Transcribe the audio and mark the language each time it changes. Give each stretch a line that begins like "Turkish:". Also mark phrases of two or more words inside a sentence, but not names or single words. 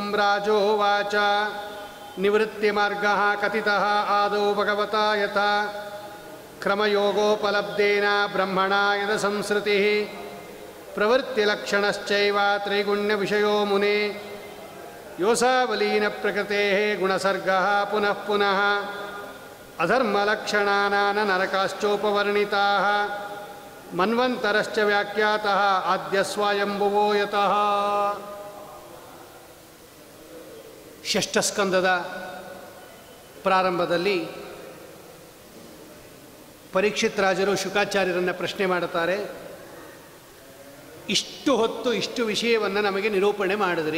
Sanskrit: ರಾಜೋವಾಚ ನಿವೃತ್ತಿಮಾರ್ಗಃ ಕಥಿತಃ ಆದೌ ಭಗವತಾ ಯಥಾ ಕ್ರಮಯೋಗೋಪಲಬ್ಧೇನ ಬ್ರಹ್ಮಣಾ ಯದ ಸಂಸ್ಕೃತಿಃ ಪ್ರವೃತ್ತಿಲಕ್ಷಣಶ್ಚೈವ ತ್ರೈಗುಣ್ಯವಿಷಯೋ ಮುನೇ ಯೋಸಾವಲೀನ ಪ್ರಕೃತೇಃ ಗುಣಸರ್ಗಃ ಪುನಃ ಪುನಃ ಅಧರ್ಮಲಕ್ಷಣಾನಾಂ ನರಕಾಶ್ಚೋಪವರ್ಣಿತಾಃ ಮನ್ವಂತರಶ್ಚ ವ್ಯಾಖ್ಯಾತಃ ಆದ್ಯ ಸ್ವಯಂಭುವೋ ಯತಃ.
Kannada: ಷಷ್ಠಸ್ಕಂದದ ಪ್ರಾರಂಭದಲ್ಲಿ ಪರೀಕ್ಷಿತ್ ರಾಜರು ಶುಕಾಚಾರ್ಯರನ್ನು ಪ್ರಶ್ನೆ ಮಾಡುತ್ತಾರೆ. ಇಷ್ಟು ಹೊತ್ತು ಇಷ್ಟು ವಿಷಯವನ್ನು ನಮಗೆ ನಿರೂಪಣೆ ಮಾಡಿದ್ರಿ.